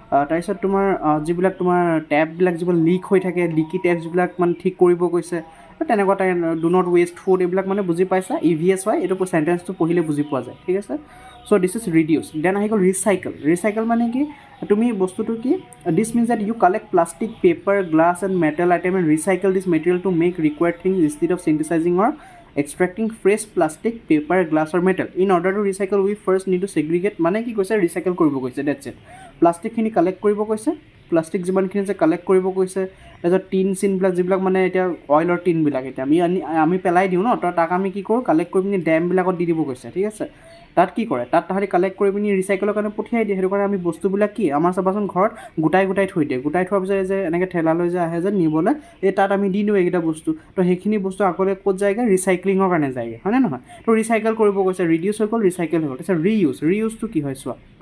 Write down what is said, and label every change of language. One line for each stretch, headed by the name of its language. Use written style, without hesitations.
Assamese: তাৰপিছত তোমাৰ যিবিলাক তোমাৰ টেপবিলাক যিবিলাক লিক হৈ থাকে লিকি টেপ যিবিলাক মানে ঠিক কৰিব কৈছে তেনেকুৱা type do not west food এইবিলাক মানে বুজি পাইছা EVS হয় এইটো চেণ্টেঞ্চটো পঢ়িলে বুজি পোৱা যায় ঠিক আছে চ' দিছ ইজ ৰিডিউচ দেন আহি গ'ল ৰিচাইকেল মানে কি তুমি বস্তুটো কি
English: This means that you collect plastic paper glass and metal item and recycle this material to make required things instead of synthesising or extracting fresh plastic, paper, glass or metal. In order to recycle, we first need to segregate.
Assamese: মানে কি কৈছে recycle কৰিব কৈছে
English: that's it.
Assamese: প্লাষ্টিকখিনি collect কৰিব কৈছে plastic যিমানখিনি যে collect কৰিব কৈছে তাৰপিছত টিন চিনবিলাক যিবিলাক মানে এতিয়া অইলৰ টিনবিলাক এতিয়া আমি পেলাই দিওঁ ন তো তাক আমি কি কৰোঁ কালেক্ট কৰি পিনি ডেমবিলাকত দি দিব কৈছে ঠিক আছে তাত কি কৰে তাত তাহাঁতি কালেক্ট কৰি পিনি ৰিচাইকেলৰ কাৰণে পঠিয়াই দিয়ে সেইটো কাৰণে আমি বস্তুবিলাক কি আমাৰ চাবাচোন ঘৰত গোটাই থৈ দিয়ে গোটাই থোৱাৰ পিছত যে এনেকৈ ঠেলালৈ যে আহে যে নিবলৈ এই তাত আমি দি দিওঁ এইকেইটা বস্তু তো সেইখিনি বস্তু আগলৈ ক'ত যায়গৈ ৰিচাইক্লিঙৰ কাৰণে যায়গৈ হয়নে নহয় তো ৰিচাইকেল কৰিব কৈছে ৰিডিউচ হৈ গ'ল ৰিচাইকেল হৈ গ'ল তাৰপিছত ৰিইউজটো কি হয় চোৱা